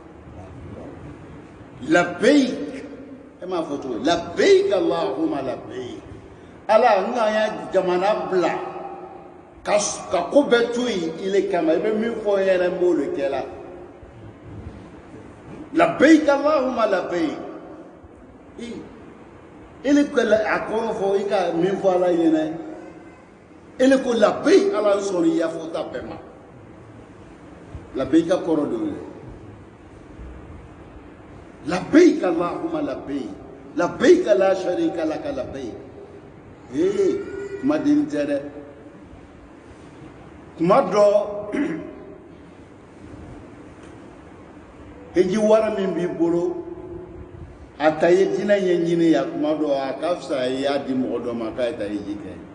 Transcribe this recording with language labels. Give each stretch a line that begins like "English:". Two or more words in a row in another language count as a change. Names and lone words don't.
Bambara: labbayk e m'a fɔ cogo
Arabic: لبيك اللهم لبيك
Bambara: ala n ka ya jamana bila ka ko bɛɛ to yen ile kama i bɛ min fɔ n yɛrɛ n b'o de kɛ la
Arabic: لبيك اللهم لبيك
Bambara: ile ko a kɔrɔ fɔ i ka min fɔ ala ɲɛna ile ko labbayk ala n sɔnna i yafɔta bɛɛ ma labbayk ka kɔrɔ de ye
Arabic: لبيك اللهم لبيك لا شريك لك لبيك
Bambara: kuma den tɛ dɛ kuma dɔ heji wara min b'i bolo a ta ye dinɛ ɲɛɲini ya kuma dɔ a ka fisa i y'a di mɔgɔ dɔ ma k'a ye ta heji kɛ